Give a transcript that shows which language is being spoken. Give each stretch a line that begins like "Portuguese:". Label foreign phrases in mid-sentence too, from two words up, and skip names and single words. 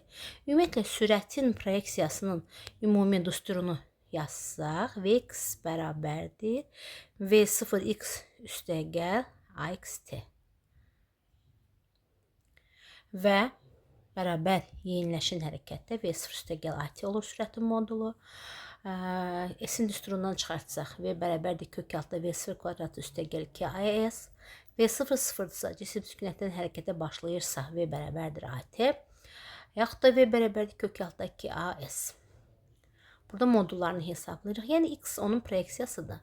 Azerbaijani: Ümumiyyətlə, sürətin proyeksiyasının ümumi düsturunu yazsaq, Vx bərabərdir V0x üstəgəl AXT. Və bərabər yeniləşən hərəkətdə V0 üstəgəl AT olur sürətin modulu. S-in düsturundan çıxartsaq, V bərabərdir kök altda V0 kvadratı üstəgəl 2AS. V0 sıfırdırsa, cisim sükunətdən hərəkətə başlayırsa, V bərabərdir AT. Yaxud da V bərabərdir kök altda 2AS. Burada modullarını hesablayırıq. Yəni, x onun proyeksiyasıdır.